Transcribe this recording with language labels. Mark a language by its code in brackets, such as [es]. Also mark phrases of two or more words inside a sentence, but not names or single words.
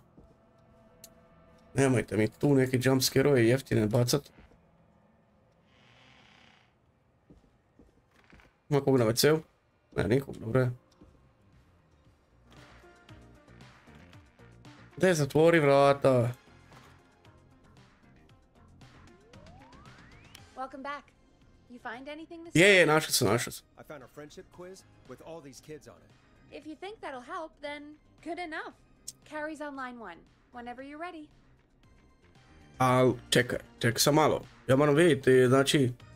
[bs] Nemojte mi tu neki jumpscare-oje jeftine bacat. Ima kog na WC-u? Ne, nikog, dobro je. Daj, zatvori vrata. [en] Welcome back. You find anything this [bs] Je, našao sam. [en] I found a friendship quiz with all these kids on it. If you think that'll help, then good enough. Carrie's on line 1. Whenever you're ready. [bs] Al, čekaj sam malo. Ja moram vidjeti, znači...